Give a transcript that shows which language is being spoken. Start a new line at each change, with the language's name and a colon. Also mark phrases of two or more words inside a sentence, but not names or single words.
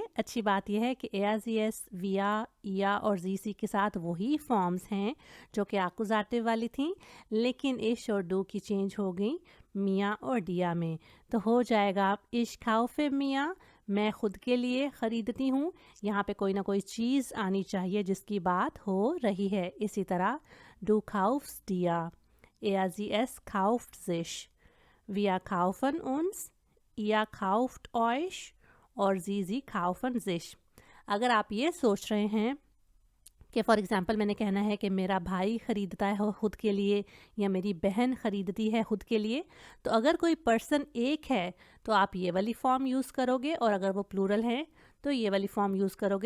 Hindi: अच्छी बात यह है कि
German: es, wir, ihr
Hindi: और जीसी के साथ वही फॉर्म्स हैं जो कि आकुजाटिव वाली थी, लेकिन इश और डू की चेंज हो गई मिया और डिया में। तो हो जाएगा
German: ich kaufe mir,
Hindi: मैं खुद के लिए ख़रीदती हूँ। यहाँ पे कोई ना कोई चीज़ आनी चाहिए जिसकी बात हो रही है। इसी तरह
German: Du kaufst dir, sie es kauft sich, wir kaufen uns, ihr kauft euch और sie kaufen sich।
Hindi: अगर आप ये सोच रहे हैं कि
English: for example
Hindi: मैंने कहना है कि मेरा भाई ख़रीदता है खुद के लिए या मेरी बहन ख़रीदती है खुद के लिए, तो अगर कोई पर्सन एक है तो आप ये वाली
English: form use
Hindi: करोगे, और अगर वो प्लूरल है तो ये वाली
English: form use
Hindi: करोगे।